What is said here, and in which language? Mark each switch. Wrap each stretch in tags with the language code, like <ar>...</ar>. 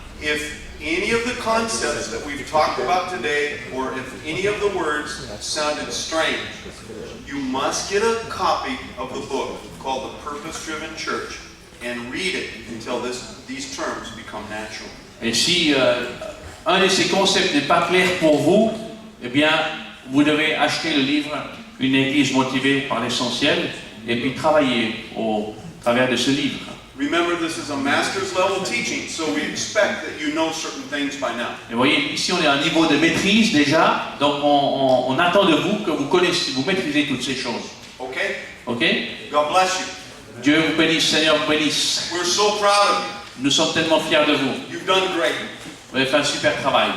<en>If any of the concepts that we've talked about today, or if any of the words sounded strange, you must get a copy of the book called The Purpose-Driven Church and read it until these terms become natural.</en> <fr>Et si un de ces concepts n'est pas clair pour vous, eh bien, vous devez acheter le livre Une Église motivée par l'essentiel et puis travailler au travers de ce livre.</fr> <en>Remember, this is a master's level teaching, so we expect that you know certain things by now.</en> <fr>Et vous voyez, ici on est à un niveau de maîtrise déjà, donc on attend de vous que vous connaissez, vous maîtrisez toutes ces choses.</fr> <en>Okay?</en> <fr>Ok?</fr> <en>God bless you.</en> <fr>Dieu vous bénisse, Seigneur vous bénisse.</fr> <en>We're so proud of</en> <fr>Nous sommes tellement fiers de vous.</fr> <en>you. You've done great.</en> <fr>Vous avez fait un super travail.</fr>